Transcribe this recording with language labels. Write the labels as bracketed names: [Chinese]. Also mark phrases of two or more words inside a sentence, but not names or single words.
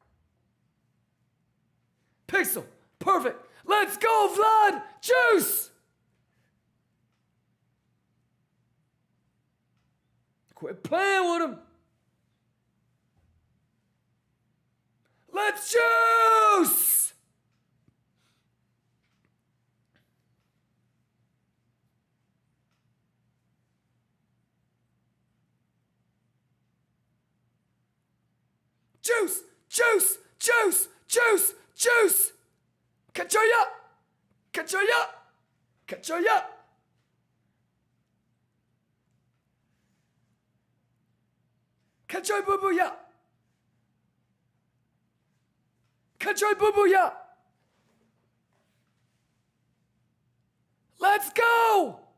[English] Pixel. Perfect. Let's go, Vlad. Juice. Quit playing with him. Let's juice. Juice, juice, juice, juice, juice. Kachoya, kachoya, kachoya. Kachoy boo boo ya. Kachoy boo boo ya. Let's go.